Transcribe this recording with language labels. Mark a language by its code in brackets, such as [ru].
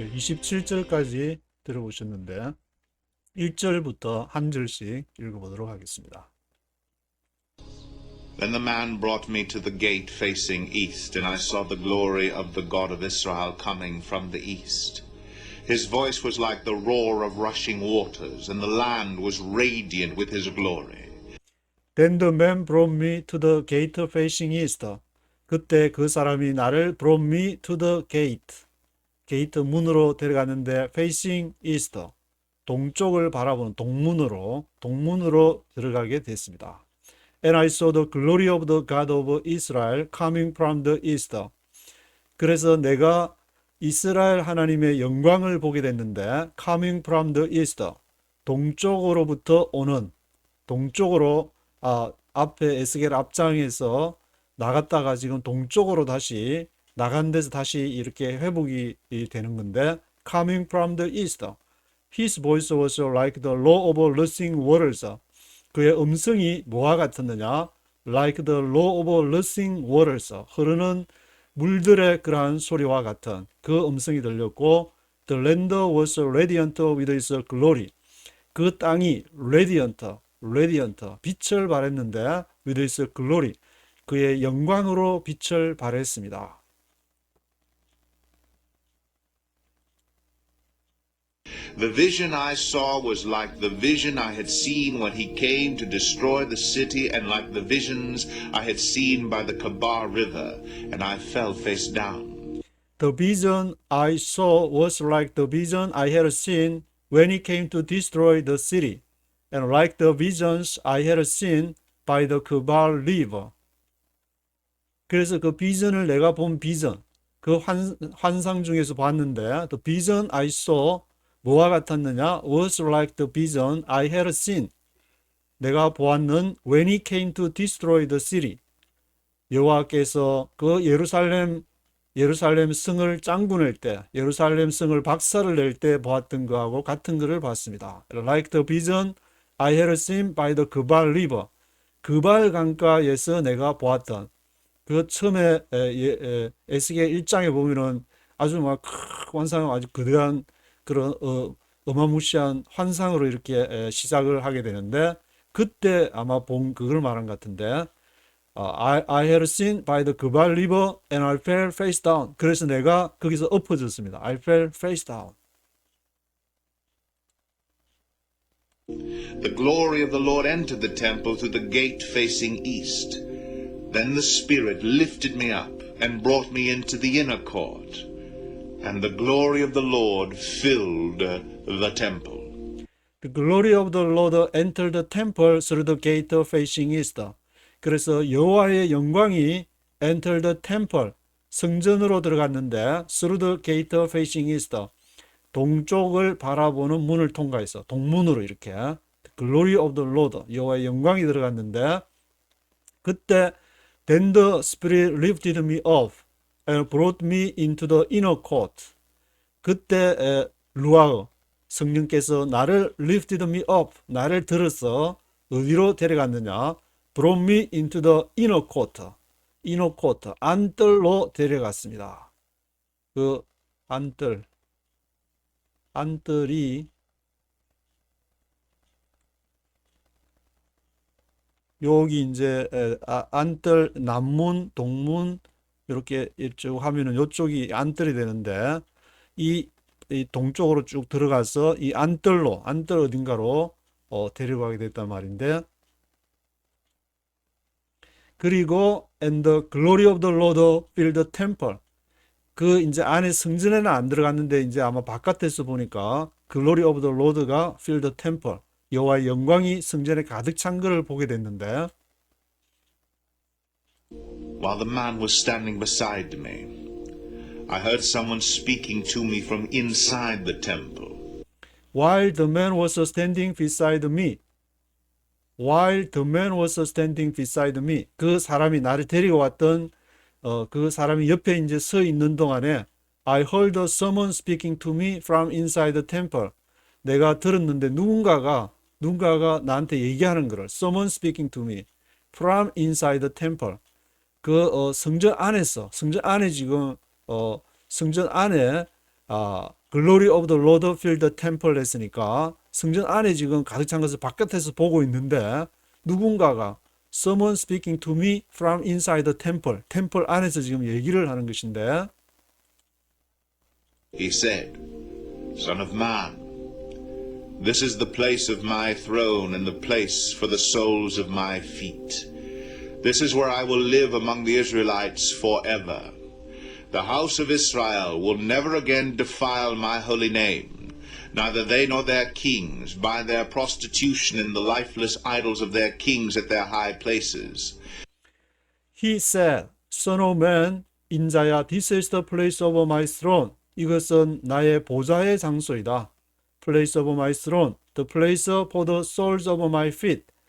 [ko] 27절까지 들어보셨는데 1절부터 한 절씩 읽어보도록 하겠습니다. [en] Then the man brought me to the gate facing east, and I saw the glory of the God of Israel coming from the east. His voice was like the roar of rushing waters, and the land was radiant with his glory. Then the man brought me to the gate facing east. [ko] 그때 그 사람이 나를 [en] brought me to the gate. [ko] 게이트 문으로 데려갔는데 [en] facing east. [ko] 동쪽을 바라보는 동문으로 들어가게 됐습니다. [en] And I saw the glory of the God of Israel coming from the east. [ko] 그래서 내가 이스라엘 하나님의 영광을 보게 됐는데 [en] coming from the east. [ko] 동쪽으로부터 오는 동쪽으로 앞에 에스겔 앞장에서 나갔다가 지금 동쪽으로 다시 나간 데서 다시 이렇게 회복이 되는 건데 [en] coming from the east. His voice was like the roar of rushing waters. [ko] 그의 음성이 뭐와 같았느냐? [en] Like the roar of rushing waters. [ko] 흐르는 물들의 그러한 소리와 같은 그 음성이 들렸고 [en] The land was radiant with his glory. [ko] 그 땅이 [en] radiant, [ko] 빛을 발했는데 [en] with his glory. [ko] 그의 영광으로 빛을 발했습니다. [en] The vision I saw was like the vision I had seen when he came to destroy the city, and like the visions I had seen by the Kabar River, and I fell face down. The vision I saw was like the vision I had seen when he came to destroy the city, and like the visions I had seen by the Kabar River. [ko] 그래서 그 비전을 내가 본 비전, 그 환상 중에서 봤는데, [en] the vision I saw [ko] 뭐와 같았느냐? [en] Was like the vision I had seen. [ko] 내가 보았는 [en] when he came to destroy the city. [ko] 여호와께서 그 예루살렘 성을 짱군낼 때, 예루살렘 성을 박살을 낼 때 보았던 거하고 같은 것을 봤습니다. [en] Like the vision I had seen by the 그발 river. [ko] 그발 강가에서 내가 보았던 그 처음에 에스겔 1장에 보면은 아주 막 환상 아주 거대한 그런 어마무시한 환상으로 이렇게 시작을 하게 되는데 그때 아마 본 그걸 말한 것 같은데 [en] I had seen by the 그발 river and I fell face down. [ko] 그래서 내가 거기서 엎어졌습니다. [en] I fell face down. The glory of the Lord entered the temple through the gate facing east. Then the Spirit lifted me up and brought me into the inner court, and the glory of the Lord filled the temple. The glory of the Lord entered the temple through the gate facing east. [ko] 그래서 여호와의 영광이 [en] entered the temple, [ko] 성전으로 들어갔는데 [en] through the gate facing east, [ko] 동쪽을 바라보는 문을 통과해서 동문으로 이렇게 [en] glory of the Lord, [ko] 여호와의 영광이 들어갔는데 그때 [en] then the Spirit lifted me up and brought me into the inner court. [ko] 그때 루아흐 성령께서 나를 [en] lifted me up, [ko] 나를 들어서 어디로 데려갔느냐? [en] brought me into the inner court, inner court, [ko] 안뜰로 데려갔습니다. 그 안뜰이 여기 이제 안뜰 남문, 동문 이렇게 쭉 하면은 이쪽이 안뜰이 되는데 이 동쪽으로 쭉 들어가서 이 안뜰 어딘가로 데려가게 됐단 말인데 그리고 [en] and the glory of the Lord filled the temple. [ko] 그 이제 안에 성전에는 안 들어갔는데 이제 아마 바깥에서 보니까 [en] glory of the Lord [ko] 가 [en] filled the temple. [ko] 여호와의 영광이 성전에 가득 찬 것을 보게 됐는데 [en] While the man was standing beside me, I heard someone speaking to me from inside the temple. while the man was standing beside me. While the man was standing beside me. [ko] 그 사람이 나를 데리고 왔던 그 사람이 옆에 이제 서 있는 동안에 [en] I heard someone speaking to me from inside the temple. [ko] 내가 들었는데 누군가가 나한테 얘기하는 거를 [en] someone speaking to me from inside the temple. [ko] 그 성전 안에 지금 성전 안에 [en] glory of the Lord filled the temple [ko] 했으니까 성전 안에 지금 가득 찬 것을 바깥에서 보고 있는데 누군가가 [en] someone speaking to me from inside the temple, [ko] 템플 안에서 지금 얘기를 하는 것인데 [en] He said, Son of man, this is the place of my throne and the place for the soles of my feet. This is where I will live among the Israelites forever. The house of Israel will never again defile my holy name, neither they nor their kings, by their prostitution in the lifeless idols of their kings at their high places. He said, Son of man, [ko] 인자야, [en] this is the place of my throne. [ko] 이것은 나의 보좌의 장소이다. [en] Place of my throne, the place for the soles of my feet.